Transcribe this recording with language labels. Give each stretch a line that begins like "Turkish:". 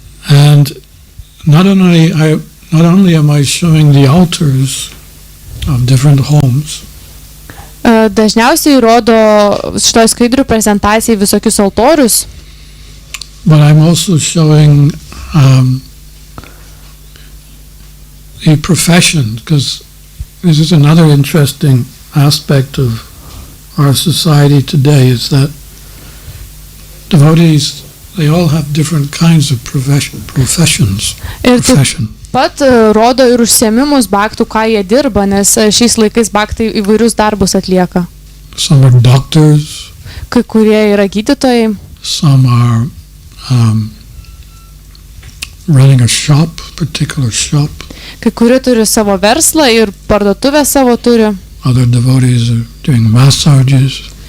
English: And not only am I showing the altars of different homes,
Lithuanian: dažniausiai rodo šitoj skaidrių prezentacijai visokius altorius,
English: but I'm also showing the profession, because this is another interesting aspect of our society today, is that devotees, they all have different kinds of professions.
Lithuanian: Pat rodo ir užsiėmimus bhaktų, ką jie dirba, nes šiais laikais bhaktai įvairius darbus atlieka.
English: Some are doctors.
Lithuanian: Kai kurie yra gydytojai.
English: Some are running a shop, particular shop.
Lithuanian: Kai kurie turi savo verslą ir parduotuvę savo turi.
English: Other devotees are doing massages.